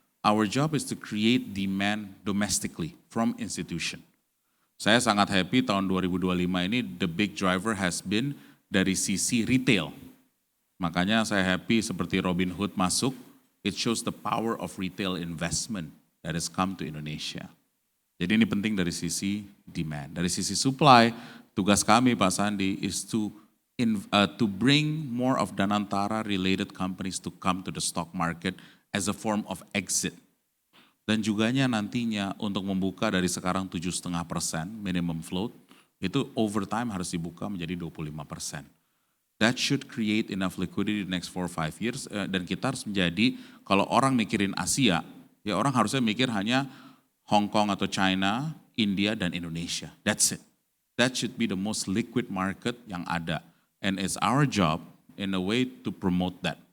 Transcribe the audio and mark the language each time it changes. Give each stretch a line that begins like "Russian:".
English: Our job is to create demand domestically from institution.
Indonesian: Saya sangat happy tahun 2025 ini
English: the big driver has been
Indonesian: dari sisi retail. Makanya saya happy seperti Robinhood masuk,
English: it shows the power of retail investment that has come to Indonesia.
Indonesian: Jadi ini penting dari sisi demand. Dari sisi supply, tugas kami Pak Sandi
English: is to bring more of Danantara related companies to come to the stock market as a form of exit.
Indonesian: Dan juganya nantinya untuk membuka dari sekarang 7,5% minimum float, itu
English: over time
Indonesian: harus dibuka menjadi 25%.
English: That should create enough liquidity the next 4-5 years.
Indonesian: Dan kita harus menjadi, kalau orang mikirin Asia, ya orang harusnya mikir hanya Hong Kong atau China, India dan Indonesia.
English: That's it. That should be the most liquid market
Indonesian: yang ada.
English: And it's our job in a way to promote that.